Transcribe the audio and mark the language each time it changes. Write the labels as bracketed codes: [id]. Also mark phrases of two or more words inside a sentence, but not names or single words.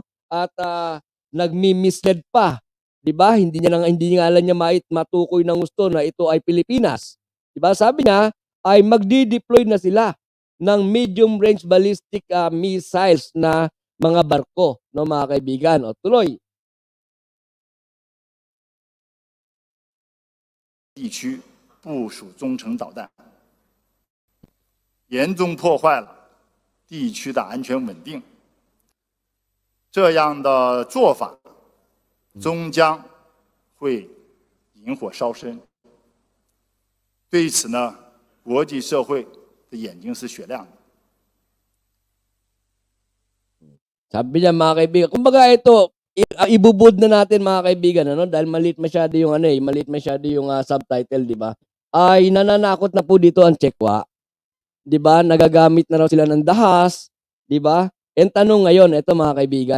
[tl] At nagmi-mislead pa, 'di ba? Hindi nga alam niya matukoy ng gusto na ito ay Pilipinas. 'Di ba? Sabi niya ay magdi-deploy na sila ng [en] medium range ballistic missiles [tl] na mga barko, no mga kaibigan. O tuloy. [zh] 地区部署中程导弹，严重破坏了地区的安全稳定。这样的做法终将会引火烧身。对此呢，国际社会的眼睛是雪亮的。 [tl] Sabi niya mga kaibigan, kumbaga ito, ibubud na natin mga kaibigan, dahil maliit masyado yung subtitle, di ba? Ay nananakot na po dito ang Chekwa. Di ba? Nagagamit na raw sila ng dahas, di ba? Ang tanong ngayon, ito mga kaibigan.